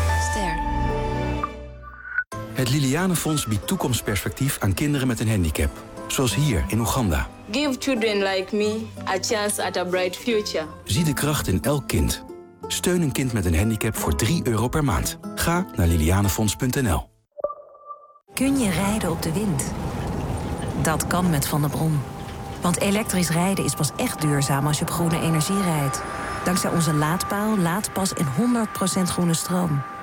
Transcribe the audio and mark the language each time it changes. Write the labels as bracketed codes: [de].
[nl] Ster. Het Liliane Fonds biedt toekomstperspectief aan kinderen met een handicap. Zoals hier in Oeganda. [en] Give children like me a chance at a bright future. [nl] Zie de kracht in elk kind. Steun een kind met een handicap voor €3 per maand. Ga naar lilianefonds.nl. Kun je rijden op de wind? Dat kan met Van der Brom. Want elektrisch rijden is pas echt duurzaam als je op groene energie rijdt. Dankzij onze laadpaal, laadpas en 100% groene stroom.